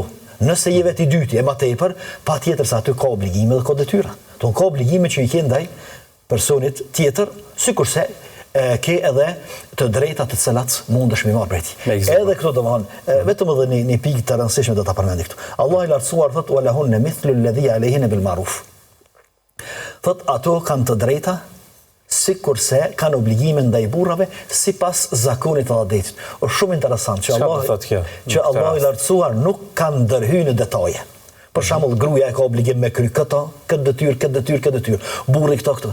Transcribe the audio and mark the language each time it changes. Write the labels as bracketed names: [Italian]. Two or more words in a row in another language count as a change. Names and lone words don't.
[Albanian] Nëse je vetë i dyti e më tepër, patjetër se aty ka obligime dhe ka detyra. Ka obligime që i ke ndaj personit tjetër, sikurse ke edhe të drejta të cilat mundesh me marrë prej tij. Edhe këto domethënë vetëm edhe një pikë të rëndësishme do ta përmendi këtu. Allah i lartësuar thot [Arabic] ولهن مثل الذي عليهن بالمعروف. [Albanian] Thot ato kanë të drejta sikurse kanë obligime ndaj burrave sipas zakonit të adhetit. Është shumë interesant që Allah i lartësuar nuk kanë ndërhyrë në detaje. Për shembull, gruaja ka obligim me kry këtë detyrë, burri këto.